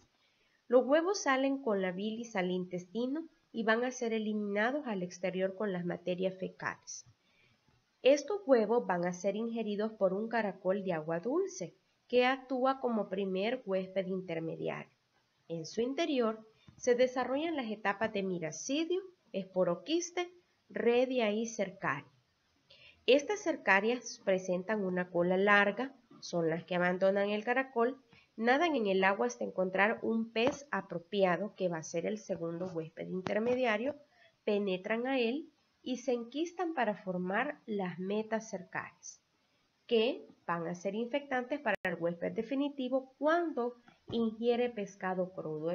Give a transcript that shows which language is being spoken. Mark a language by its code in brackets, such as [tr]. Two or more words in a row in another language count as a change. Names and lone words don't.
[es] Los huevos salen con la bilis al intestino y van a ser eliminados al exterior con las materias fecales. Estos huevos van a ser ingeridos por un caracol de agua dulce, que actúa como primer huésped intermediario. En su interior se desarrollan las etapas de miracidio, esporoquiste, redia y cercaria. Estas cercarias presentan una cola larga, son las que abandonan el caracol, nadan en el agua hasta encontrar un pez apropiado que va a ser el segundo huésped intermediario, penetran a él y se enquistan para formar las metacercarias, que van a ser infectantes para el huésped definitivo cuando ingiere pescado crudo.